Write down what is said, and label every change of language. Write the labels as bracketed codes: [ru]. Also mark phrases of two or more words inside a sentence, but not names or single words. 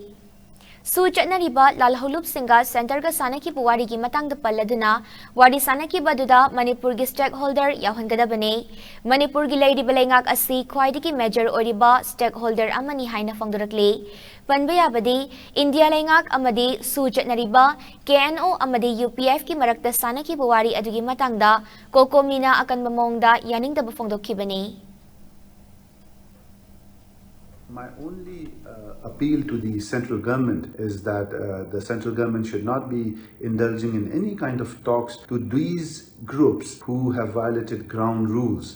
[mni] Su Chatnariba Lalholup Singa Center Ga Sanaki Puwari Gi Matang the Paladuna, Wadi Sanaki Baduda, Manipur Gi Stakeholder Yahangadabane, Manipur Gi Lady Balangak Asi, Kwaidiki Major Oriba, Stakeholder Amani Haina Fongdorakli. Panbaya Badi, India Langak Amadi, Su Chatnariba, KNO Amadi UPF Ki Marakta Sanaki Puwari Adugi Matangda, Kokomina Akan Mamongda, Yaning the Bufongdokibane. [en] My only appeal to the central government is that the central government should not be indulging in any kind of talks to these groups who have violated ground rules.